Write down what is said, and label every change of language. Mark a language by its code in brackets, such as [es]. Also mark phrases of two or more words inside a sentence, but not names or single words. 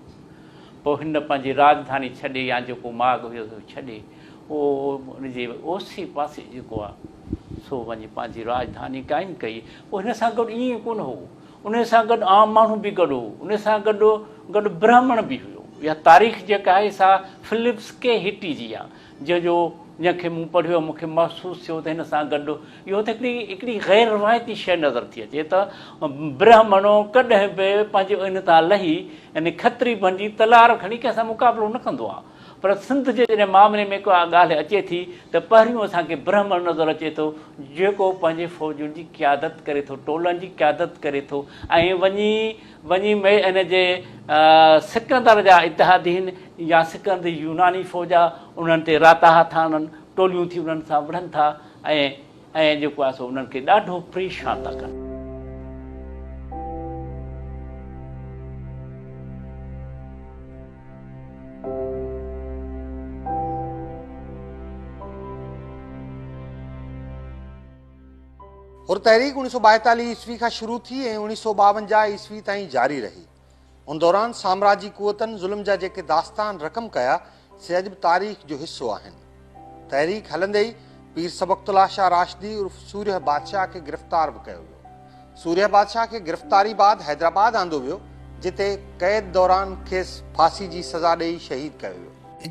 [sd] पोइ हिन पंहिंजी राजधानी छॾे या जेको माॻ हुयो छॾे उहो उनजे ओसी पासे जेको आहे सो वञी पंहिंजी राजधानी क़ाइमु कई। पोइ हिन सां गॾु ईअं कोन हो, उन सां गॾु आम माण्हू बि गॾु हो, उन सां गॾु गॾु ब्राह्मण बि हुयो। इहा तारीख़ जेका आहे सा फिलिप्स के हिटी जी आहे, जंहिंखे मूं पढ़ियो, मूंखे महसूसु थियो त हिन सां गॾु इहो त हिकिड़ी गैर रिवायती शइ नज़र थी अचे त ब्राह्मणो कॾहिं बि पंहिंजे इन तां लही यानी खत्री बणिजी तलवार खणी कंहिंसां मुक़ाबिलो न कंदो आहे। पर सिंध जे जॾहिं मामले में को ॻाल्हि अचे थी त पहिरियों असांखे ब्राह्मण नज़र अचे थो जेको पंहिंजे फ़ौजुनि जी क़यादत करे थो, टोलनि जी क़यादत करे थो, ऐं वञी इन जे सिकंदर जा इतिहादीन या सिकंदर यूनानी फ़ौज आहे उन्हनि ते राताहा था आणनि, टोलियूं थी उन्हनि सां विढ़नि था ऐं जेको आहे सो उन्हनि खे ॾाढो परेशान था कनि। और तहरीक 1942 ईस्वी का शुरू थी ऐं 1952 ईस्वी ताईं जारी रही। उन दौरान साम्राजी कुवतनि ज़ुल्म जा जेके दास्तान रक़म कया से अॼु बि तारीख़ जो हिस्सो आहिनि। तहरीक हलंदे ई पीर सबक़तुल्लाह शाह राशिदी उर्फ़ सूर्य बादशाह खे गिरफ़्तार बि कयो वियो। सूर्य बादशाह खे गिरफ़्तारी बाद हैदराबाद आंदो वियो, जिते क़ैद दौरान खेसि फांसी जी सज़ा ॾेई शहीद कयो वियो।